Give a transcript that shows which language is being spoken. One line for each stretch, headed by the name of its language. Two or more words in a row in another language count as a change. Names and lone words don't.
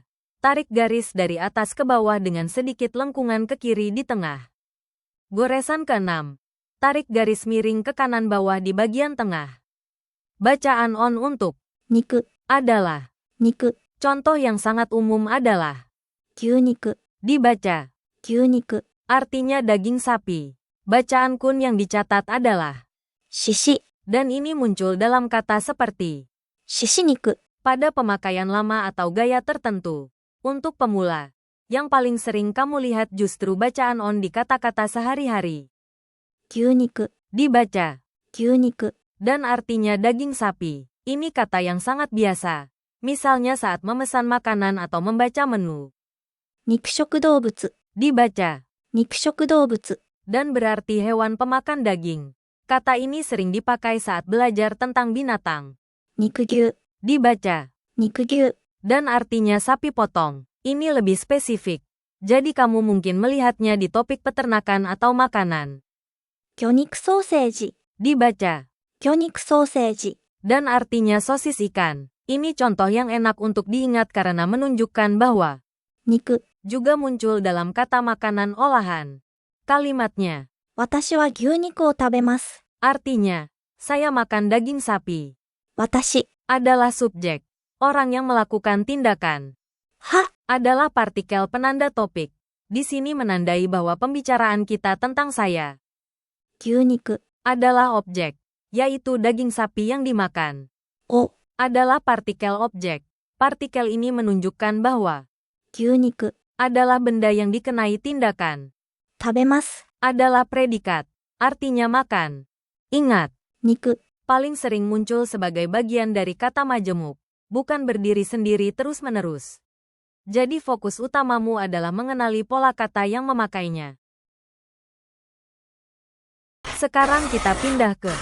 Indonesian: Tarik garis dari atas ke bawah dengan sedikit lengkungan ke kiri di tengah. Goresan keenam. Tarik garis miring ke kanan bawah di bagian tengah. Bacaan on untuk
Japanese: 肉、
Indonesian: adalah.
Japanese: 肉、
Indonesian: Contoh yang sangat umum adalah
Japanese: 牛肉、
Indonesian: dibaca,
Japanese: 牛肉、
Indonesian: artinya daging sapi. Bacaan kun yang dicatat adalah
Japanese: しし、
Indonesian: dan ini muncul dalam kata seperti
Japanese: しし肉、
Indonesian: pada pemakaian lama atau gaya tertentu. Untuk pemula, yang paling sering kamu lihat justru bacaan on di kata-kata sehari-hari.
Japanese: 牛肉、
Indonesian: Dibaca,
Japanese: 牛肉、
Indonesian: dan artinya daging sapi. Ini kata yang sangat biasa. Misalnya saat memesan makanan atau membaca menu.
Japanese: 肉食動物、
Indonesian: Dibaca,
Japanese: 肉食動物、
Indonesian: dan berarti hewan pemakan daging. Kata ini sering dipakai saat belajar tentang binatang.
Japanese: 肉牛、
Indonesian: Dibaca,
Japanese: 肉牛、
Indonesian: dan artinya sapi potong. Ini lebih spesifik. Jadi kamu mungkin melihatnya di topik peternakan atau makanan.
Japanese: 魚肉ソーセージ、
Indonesian: Dibaca,
Japanese: 魚肉ソーセージ、
Indonesian: dan artinya sosis ikan. Ini contoh yang enak untuk diingat karena menunjukkan bahwa
Japanese: 肉、
Indonesian: juga muncul dalam kata makanan olahan. Kalimatnya
Japanese: 私は牛肉を食べます。
Indonesian: artinya, saya makan daging sapi.
Japanese: 私、
Indonesian: Adalah subjek. Orang yang melakukan tindakan.
Japanese: は、
Indonesian: Adalah partikel penanda topik. Di sini menandai bahwa pembicaraan kita tentang saya.
Japanese: 牛肉、
Indonesian: Adalah objek, yaitu daging sapi yang dimakan.
Japanese: を、
Indonesian: Adalah partikel objek. Partikel ini menunjukkan bahwa
Japanese: 牛肉、
Indonesian: adalah benda yang dikenai tindakan.
Japanese: 食べます。
Indonesian: Adalah predikat, artinya makan. Ingat,
Japanese: 肉、
Indonesian: paling sering muncul sebagai bagian dari kata majemuk, bukan berdiri sendiri terus-menerus. Jadi fokus utamamu adalah mengenali pola kata yang memakainya. Sekarang kita pindah ke